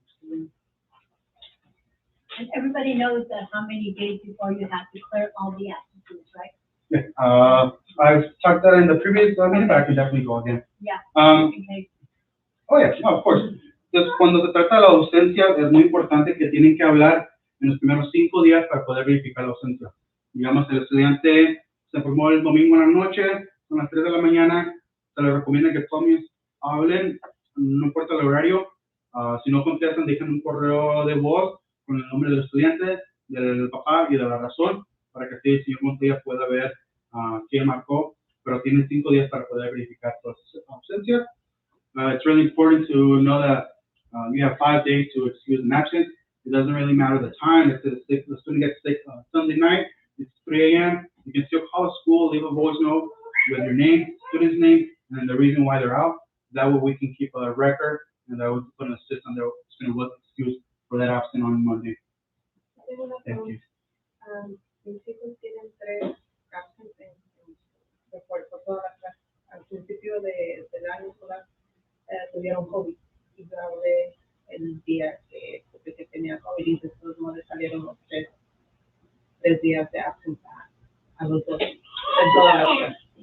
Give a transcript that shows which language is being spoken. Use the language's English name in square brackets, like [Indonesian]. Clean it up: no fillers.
[English] And everybody knows that how many days before you have to clear all the absences, right? Yeah, I've talked that in the previous meeting, but I can definitely go again. Yeah. Okay. Oh, yeah, no, of course. [Spanish] Entonces, cuando se trata de la ausencia, es muy importante que tienen que hablar en los primeros 5 días para poder verificar la ausencia. Digamos, el estudiante se formó el domingo en la noche, son las 3 de la mañana, se les recomienda que todos hablen, no importa el horario. Si no contestan, dejen un correo de voz con el nombre del estudiante, del papá y de la razón, para que así el señor Montoya pueda ver quién marcó, pero tienen 5 días para poder verificar todas sus ausencias. [English] It's really important to know that you have 5 days to excuse an absence. It doesn't really matter the time. If the student gets sick Sunday night, it's 3 a.m., you can still call the school, leave a voice note, with your name, student's name, and then the reason why they're out. That way we can keep a record, and that would put in a system that student was excused for that absent on Monday. [Spanish] Tengo una [English] Thank [Spanish] pregunta. [English] you. [Spanish] Mis hijos tienen 3 absent por toda la clase. Al principio del año escolar tuvieron COVID y grabé el día que tenía COVID y después no le salieron los 3 días de absent a los dos en toda la clase.